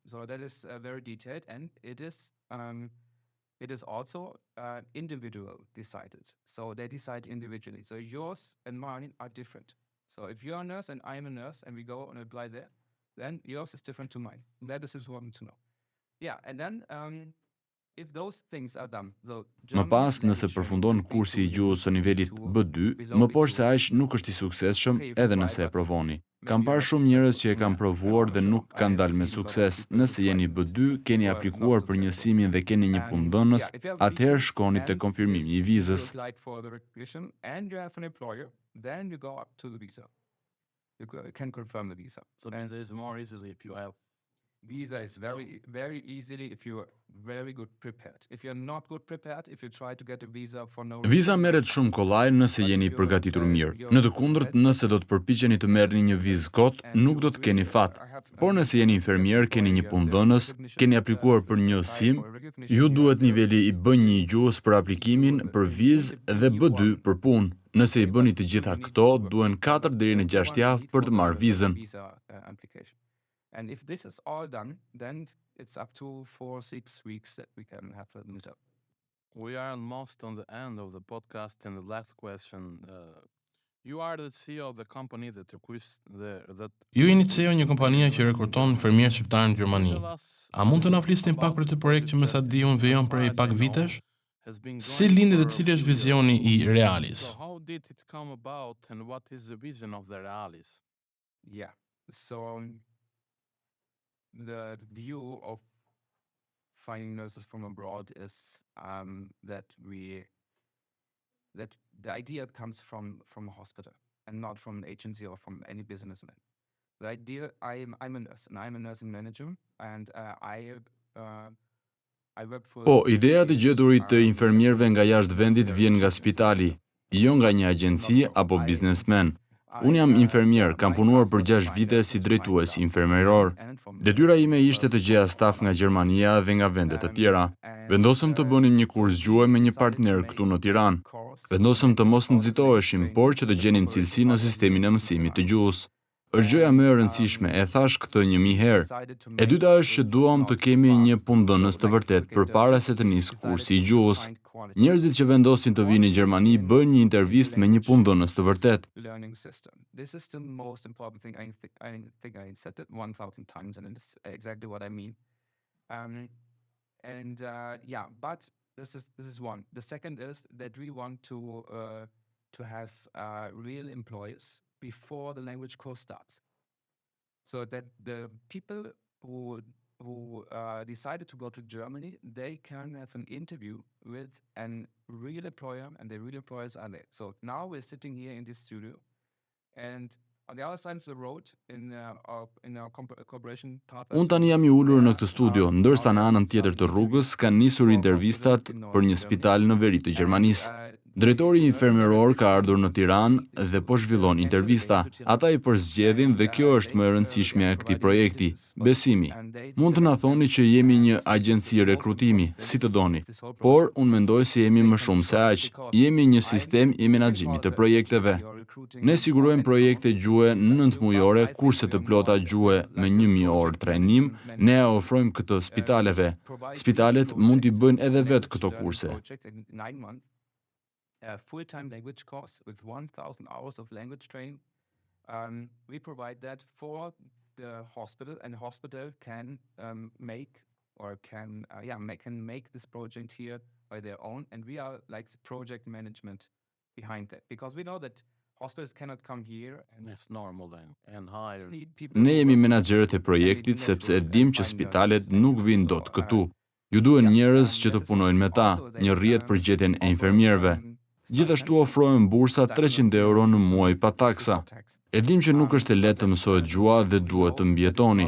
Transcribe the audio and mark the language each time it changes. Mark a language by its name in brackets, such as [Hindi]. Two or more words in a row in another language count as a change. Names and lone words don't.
[English] So that is very detailed, and it is also individual decided. So they decide individually. So yours and mine are different. So if you're a nurse and I'm a nurse and we go and apply there, then yours is different to mine. That is important to know. Yeah, and then if those things are done, [Albanian] Më pas, nëse përfundon kursi I gjuhës së nivelit B2, më poshtë se aq nuk është I suksesshëm edhe nëse e provoni. Kam parë shumë njerëz që e kanë provuar dhe nuk kanë dalë me sukses. Nëse jeni B2, keni aplikuar për njësimin dhe keni një punëdhënës, atëherë shkoni te konfirmimi I vizës. [English] Then you go up to the visa. You can confirm the visa. So then there is more easily if you have. Visa is very, very easily if you are very good prepared. If you're not good prepared, if you try to get a visa for no reason. [Albanian] Viza merret shumë kollaj nëse jeni përgatitur mirë. Në të kundërt, nëse do të përpiqeni të merrni një vizë kot, nuk do të keni fat. Por nëse jeni infermier, keni një punëdhënës, keni aplikuar për një sim, ju duhet niveli I B1 I gjuhës për aplikimin për vizë dhe B2 për punë. Nëse I bëni të gjitha këto, duhen 4 deri në 6 javë për të marrë vizën. [English] And if this is all done, then it's up to 4-6 weeks that we can have a visa. We are almost on the end of the podcast, and the last question. You are the CEO of the company that [Albanian] Ju jeni CEO një kompanie që rekruton infermierë shqiptarë në Gjermani. A mund të na flisni pak për këtë projekt që me sa di unë vijon prej pak vitesh? Si lindi dhe cili është vizioni I Realis? [English] So how did it come about, and what is the vision of the Realis? Yeah, so the view of finding nurses from abroad is that the idea comes from a hospital and not from an agency or from any businessman. The idea, I'm a nurse and I'm a nursing manager, and I work for. [Albanian] Po, ideja të gjeturit të infermierëve nga jashtë vendit vjen nga spitali, jo nga një agjenci apo biznesmen. Unë jam infermier, kam punuar për 6 vite si drejtues infermieror. Detyra ime ishte të gjeja staf nga Gjermania dhe nga vende të tjera. Vendosëm të bënim një kurs gjuhë me një partner këtu në Tiranë. Vendosëm të mos nxitoheshim, por që të gjenim cilësi në sistemin e mësimit të gjuhës. është gjëja më e rëndësishme, e thash këtë 1000 herë. E dyta është që duam të kemi një punëdhënës të vërtet përpara se të nisë kursi i gjuhës. Njerëzit që vendosin të vinë në Gjermani bëjnë një intervistë me një punëdhënës të vërtet. [English] This is the most important thing. I think I said it 1,000 times, and it's exactly what I mean. Yeah, but this is one. The second is that we want to have real employees before the language course starts, so that the people who decided to go to Germany, they can have an interview with a real employer, and the real employers are there. So now we're sitting here in this studio, and on the other side of the road, in our cooperation partner. [Albanian] Unë tani jam I ulur në këtë studio, ndërsa në anën tjetër të rrugës kanë nisur intervistat për një spital në veri të Gjermanisë. Drejtori infermieror ka ardhur në Tiranë dhe po zhvillon intervista. Ata I përzgjedhin dhe kjo është më e rëndësishmja e këtij projekti, besimi. Mund të na thoni që jemi një agjenci rekrutimi, si të doni, por unë mendoj se jemi më shumë se aq. Jemi një sistem I menaxhimit të projekteve. Ne sigurojmë projekte gjuhe 9 mujore, kurse të plota gjuhe me 1000 orë trajnim, ne ofrojmë këtë spitaleve. Spitalet mund t'i bëjnë edhe vetë këto kurse. [English] A full-time language course with 1,000 hours of language training. We provide that for the hospital, and the hospital can make this project here by their own, and we are like the project management behind that, because we know that hospitals cannot come here and it's normal then and hire. [Albanian] Ne jemi menaxherët e projektit sepse e dim që spitalet nuk vinë dot këtu. Ju duhen njerëz që të punojnë me ta, një rrjet për gjetjen e infermierëve. Gjithashtu ofrojmë bursa 300 euro në muaj pa taksa. E dim që nuk është e lehtë të mësohet gjua dhe duhet të mbijetoni.